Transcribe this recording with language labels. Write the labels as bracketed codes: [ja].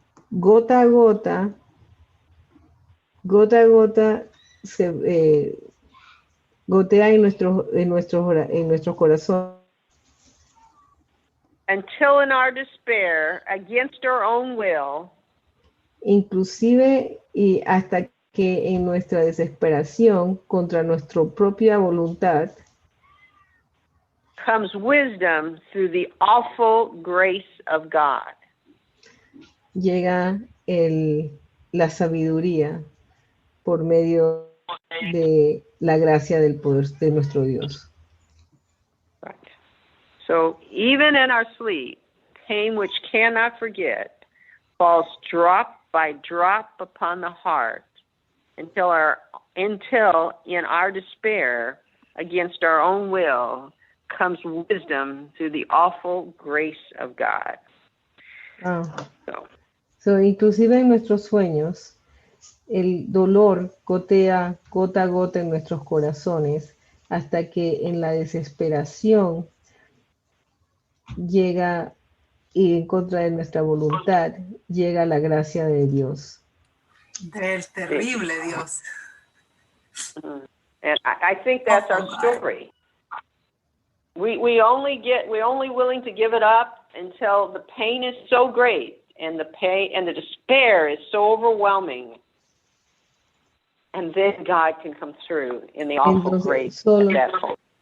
[es] gota a gota se gotea en nuestros corazones, [en] until in our despair, against our own will, [es] inclusive y hasta que en nuestra desesperación contra nuestra propia voluntad [en] comes wisdom through the awful grace of God. [es] Llega la sabiduría por medio de la gracia del poder de nuestro Dios. [en] Right. So even in our sleep, pain which cannot forget falls drop by drop upon the heart until in our despair against our own will comes wisdom through the awful grace of God. [es] So, inclusive en nuestros sueños, el dolor gotea gota a gota en nuestros corazones hasta que en la desesperación llega y en contra de nuestra voluntad llega la gracia de Dios. Del terrible Dios. [en] And I think that's our story. We only willing to give it up until the pain is so great and the pain and the despair is so overwhelming, and then God can come through in the awful grace of that hope.